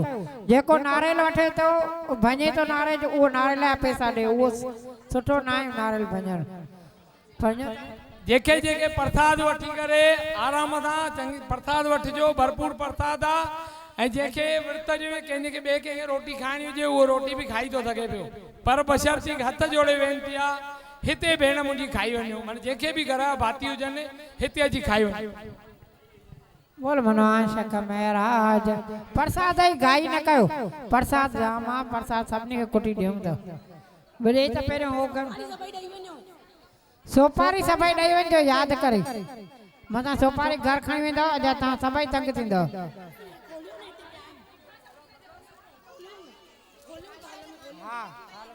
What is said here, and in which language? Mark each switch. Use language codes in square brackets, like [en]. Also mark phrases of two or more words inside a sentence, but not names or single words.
[sd] जेको नारियल वठे तो भञे तो नारियल जो उहो नारियल जा पैसा ॾे उहो सुठो न आहे नारियल भञण। जेके जेके प्रसाद वठी करे आराम सां चङी प्रसाद वठिजो भरपूर प्रसाद आहे। ऐं जेके विर्त जो कंहिंजे खे ॿिए कंहिंखे रोटी खाइणी हुजे उहो रोटी बि खाई थो सघे पियो पर बशर्ती हथ जोड़े वेनिती आहे हिते भेण मुंहिंजी खाई वञो माना जेके भी घर भाती हुजनि हिते अची खाई वञो। बोल मनोहर शक महाराज प्रसाद ही घाई न कयो। प्रसाद जाम आहे प्रसाद सभिनी खे कुटी ॾियूं था भले त पहिरियों हो कर सोपारी सभई ॾेई वञो यादि करे मथां सोपारी घर खणी वेंदव अॼु तव्हां सभई तंग थींदव। हाँ